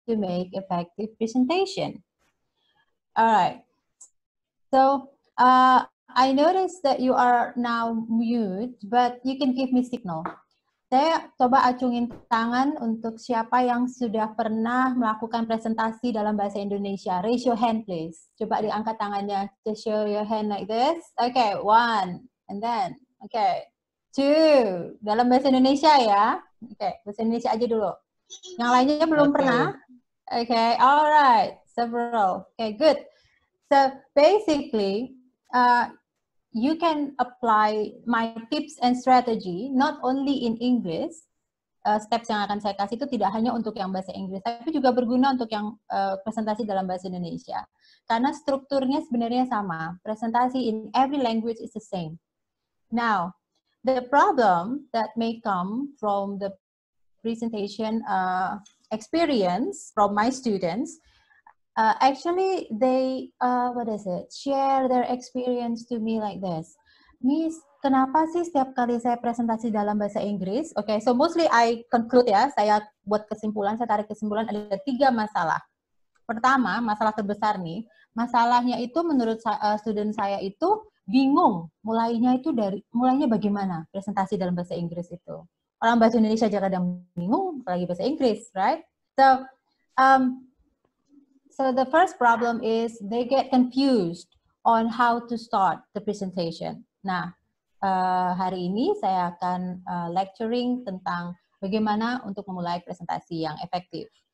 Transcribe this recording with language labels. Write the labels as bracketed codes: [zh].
[en] to make effective presentation. All right. So I noticed that you are now mute, but you can give me signal. [id] Saya coba acungin tangan untuk siapa yang sudah pernah melakukan presentasi dalam bahasa Indonesia. [en] Raise your hand, please. [id] Coba diangkat tangannya. [en] Just show your hand like this. Okay, 1. And then, okay. 2. [id] Dalam bahasa Indonesia ya. Okay, bahasa Indonesia aja dulu. Yang lainnya belum pernah. [en] Okay, alright. Several. Okay, good. So, basically, you can apply my tips and strategy not only in English. [id] Steps yang akan saya kasih itu tidak hanya untuk yang bahasa Inggris, tapi juga berguna untuk yang presentasi dalam bahasa Indonesia. Karena strukturnya sebenarnya sama. [en] Presentasi in every language is the same. Now, the problem that may come from the presentation experience from my students, actually, they share their experience to me like this. [id] Miss, kenapa sih setiap kali saya presentasi dalam bahasa Inggris? [en] Okay, so mostly I conclude [id] ya, saya buat kesimpulan, saya tarik kesimpulan ada 3 masalah. Pertama, masalah terbesar nih, masalahnya itu menurut student saya itu bingung, mulainya bagaimana presentasi dalam bahasa Inggris itu. Orang bahasa Indonesia aja kadang bingung, apalagi bahasa Inggris, right? [en] So the first problem is they get confused on how to start the presentation. [id] Nah, hari ini saya akan lecturing tentang bagaimana untuk memulai presentasi yang efektif.